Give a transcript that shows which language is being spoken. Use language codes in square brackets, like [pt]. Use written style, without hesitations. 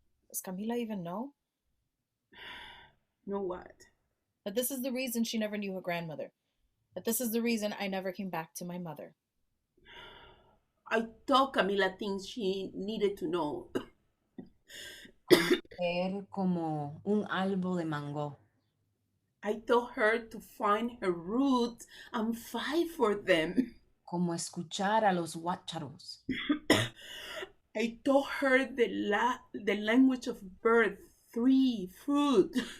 [en] Does Camila even know? Know what? That this is the reason she never knew her grandmother. That this is the reason I never came back to my mother. I thought Camila thinks she needed to know. [es] Ser como un árbol de mango. [en] I told her to find her roots and fight for them. [es] Como escuchar a los guácharos. [en] I told her the language of birth, tree, fruit.